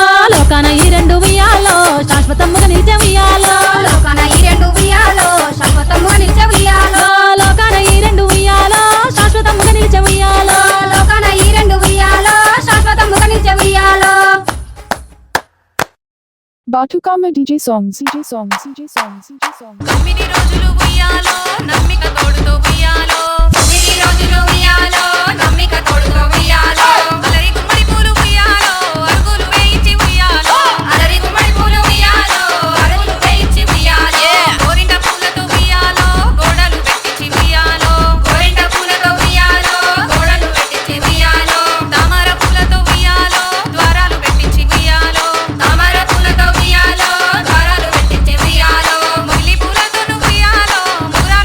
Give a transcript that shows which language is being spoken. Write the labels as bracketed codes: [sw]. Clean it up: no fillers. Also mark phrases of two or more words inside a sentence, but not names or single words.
[te] లోకాన ఈ రెండు ఉయ్యాలో శాశ్వతముగా నిలిచే ఉయ్యాలో లోకాన ఈ రెండు ఉయ్యాలో శాశ్వతముగా నిలిచే ఉయ్యాలో లోకాన ఈ రెండు ఉయ్యాలో శాశ్వతముగా నిలిచే ఉయ్యాలో లోకాన ఈ రెండు ఉయ్యాలో శాశ్వతముగా నిలిచే ఉయ్యాలో [en] Batukama DJ songs, DJ songs, DJ songs, DJ songs. [te] 9 రోజులు ఉయ్యాలో నమ్మిక తోడుతో ఉయ్యాలో 9 రోజులు ఉయ్యాలో నమ్మిక తోడుతో ఉయ్యాలో అలరి గుమ్మడి పూలు ఉయ్యాలో అరుగులు వేయించి ఉయ్యాలో అలరి గుమ్మడి పూలు ఉయ్యాలో అరుగులు వేయించి ఉయ్యాలో గోరింట పూలతో ఉయ్యాలో గోడలు పెట్టించి ఉయ్యాలో గోరింట పూలతో ఉయ్యాలో గోడలు పెట్టించి ఉయ్యాలో తామర పూలతో ఉయ్యాలో ద్వారాలు పెట్టించి ఉయ్యాలో తామర పూలతో ఉయ్యాలో ద్వారాలు పెట్టించి ఉయ్యాలో మొగిలి పూలతోను ఉయ్యాలో ముగురాలు